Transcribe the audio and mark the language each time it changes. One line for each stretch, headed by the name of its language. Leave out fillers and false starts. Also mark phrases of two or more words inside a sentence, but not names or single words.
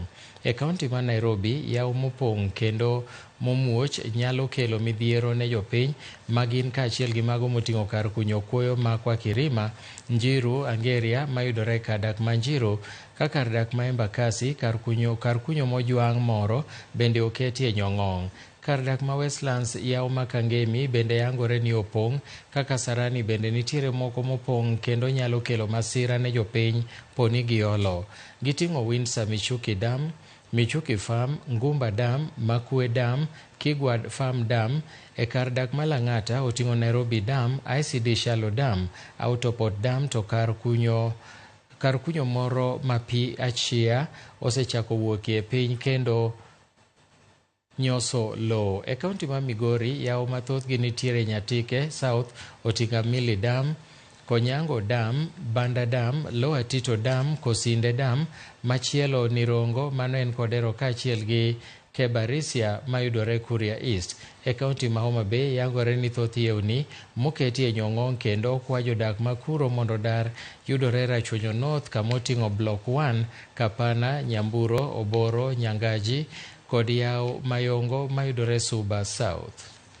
Luo (Kenya and Tanzania): E kaunti ma Nairobi, yawo mopong' kendo momuoch nyalo kelo midhiero ne jopiny magin kaachiel gi mago moting'o kar kunyo kuoyo ma Kwa Kirima, Njiru, Angeria mayudore kar dak ma Njiru, ka kar dak ma Embakasi, kar kunyo mojwang' moro bende oketie Nyong'ong'. Kar dak ma Westlands yawo ma Kangemi bende yangore ni opong', kaka Sarani bende nitiere moko mopong' kendo nyalo kelo masira ne jopiny poni giolo. Giting'o Windsor Michuki Dam, Michuki Farm, Ngumba Dam, Makwe Dam, Kigwad Farm Dam. E kar dak ma Lang'ata oting'o Nairobi Dam, ICD Shallow Dam, Autoport Dam to kar kunyo moro ma pi achia osechako wuokie piny kendo nyoso lowo. E kaunti ma Migori, yawo mathothgi nitiere Nyatike South oting'o Mili Dam, Konyango Dam, Banda Dam, Lower Tito Dam, Kosinde Dam, machielo ni Rongo, mano en Kodero kaachiel gi Kebarisia mayudore Kuria East. E kaunti ma Homa Bay yangore ni thoth yewni moketie Nyong'ong' kendo kwa jodak ma kuro mondo dar yudore Rachuonyo North kamoting'o Block 1, Kapana, Nyamburo, Oboro, Nyangaji kod yawo Mayongo mayudore Suba South.